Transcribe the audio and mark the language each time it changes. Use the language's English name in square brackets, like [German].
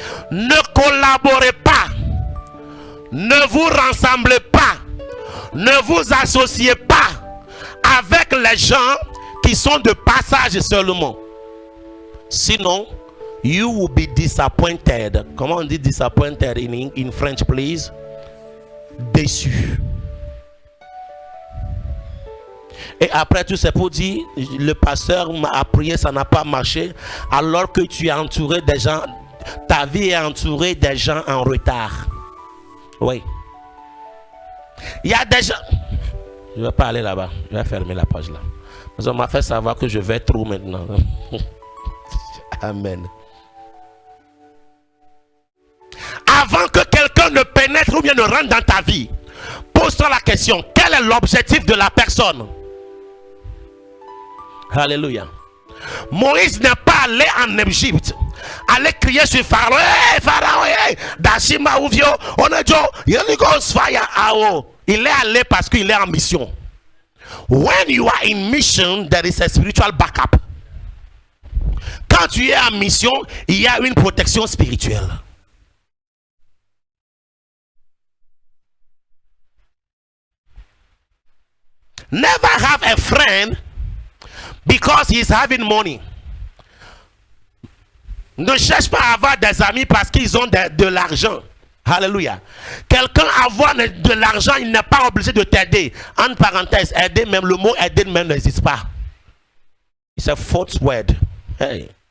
[French] Ne collaborez pas, ne vous rassemblez pas, ne vous associez pas avec les gens qui sont de passage seulement. [English] Sinon, you will be disappointed. [French] Comment on dit [English] disappointed in French, please? [French] Déçu. Et après tout, c'est pour dire, le pasteur m'a prié, ça n'a pas marché. Alors que tu es entouré des gens, ta vie est entourée des gens en retard. Oui. Il y a des gens. Je ne vais pas aller là-bas. Je vais fermer la page là. Parce qu'on m'a fait savoir que je vais trop maintenant. Amen. Avant que quelqu'un ne pénètre ou bien ne rentre dans ta vie, pose-toi la question, quel est l'objectif de la personne? Alléluia. Moïse n'est pas allé en Égypte, aller crier sur Pharaon. Hey, Pharaon, hey, Dashima Ouvio, on est Joe, fire. Il est allé parce qu'il est en mission. [English] When you are in mission, there is a spiritual backup. [French] Quand tu es en mission, il y a une protection spirituelle. [English] Never have a friend because he is having money. [French] Ne cherche pas à avoir des amis parce qu'ils ont de l'argent. Alléluia. Quelqu'un avoir de l'argent, il n'est pas obligé de t'aider. En parenthèse, aider même, le mot aider même n'existe pas. C'est un [English] false word. [French] Hey.